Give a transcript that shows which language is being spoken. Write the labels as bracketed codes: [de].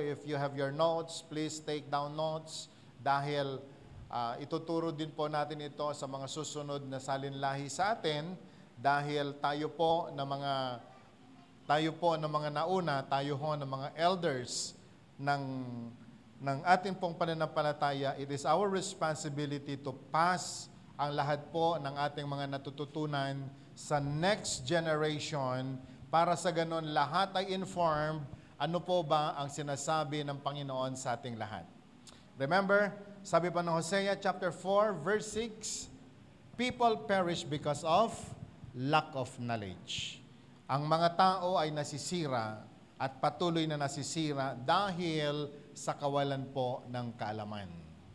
[en] If you have your notes, please take down notes [tl] dahil ituturo din po natin ito sa mga susunod na salinlahi sa atin dahil tayo po ng mga nauna, tayo ho ng mga elders ng ating pong pananampalataya. [en] It is our responsibility to pass [tl] ang lahat po ng ating mga natututunan sa [en] next generation [tl] para sa ganon lahat ay informed ano po ba ang sinasabi ng Panginoon sa ating lahat. [en] Remember, [tl] sabi pa ng [en] Hosea chapter 4 verse 6, people perish because of lack of knowledge. [tl] Ang mga tao ay nasisira at patuloy na nasisira dahil sa kawalan po ng kaalaman.